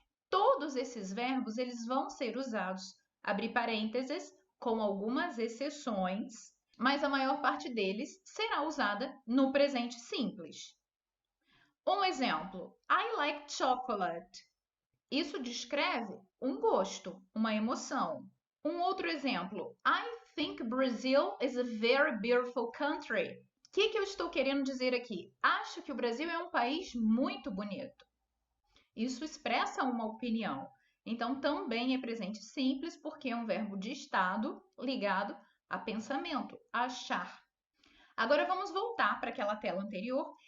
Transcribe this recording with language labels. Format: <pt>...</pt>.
<pt>Todos esses verbos eles vão ser usados, abre parênteses, com algumas exceções, mas a maior parte deles será usada no presente simples. Um exemplo:</pt> <en>I like chocolate.</en> <pt>Isso descreve um gosto, uma emoção. Um outro exemplo:</pt> <en>I think Brazil is a very beautiful country.</en> <pt>O que eu estou querendo dizer aqui? Acho que o Brasil é um país muito bonito. Isso expressa uma opinião. Então, também é presente simples porque é um verbo de estado ligado a pensamento, a achar. Agora, vamos voltar para aquela tela anterior</pt>